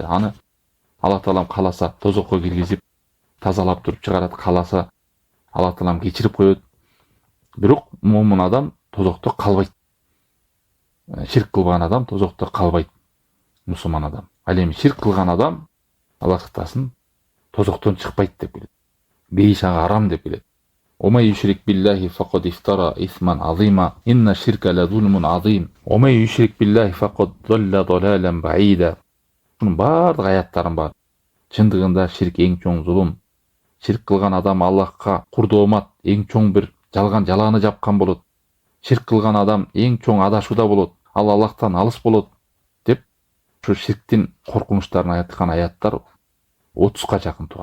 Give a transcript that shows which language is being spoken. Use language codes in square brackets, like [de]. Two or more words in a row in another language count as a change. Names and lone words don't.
[ky] Аны Аллах Таалам кааласа тозокко киргизип, тазалап туруп чыгарат, кааласа Аллах Таалам кечирип коет. Бирок момун адам тозокто калбайт. Ширк кылган адам тозокто калбайт. Мусулман адам. Ал эми ширк кылган адам, Аллах сактасын, тозоктон чыкпайт деп билет. Бейиш ага арам деп билет. [ar] ومن يشرك بالله فقد افترى إثما عظيما. إن الشرك لظلم عظيم. ومن يشرك بالله فقد ضل ضلالا بعيدا. [ky] Bunun бардык аяттарын бар. Чындыгында ширк эң чоң зулум. Ширк кылган адам Аллахка курдоомат, эң чоң бир жалган жалааны жапкан болот. Ширк кылган адам эң чоң адашууда болот. Ал Аллахтан алыс болот деп ушу ширктин коркунучтарын айткан аяттар 30га жакын тугандар.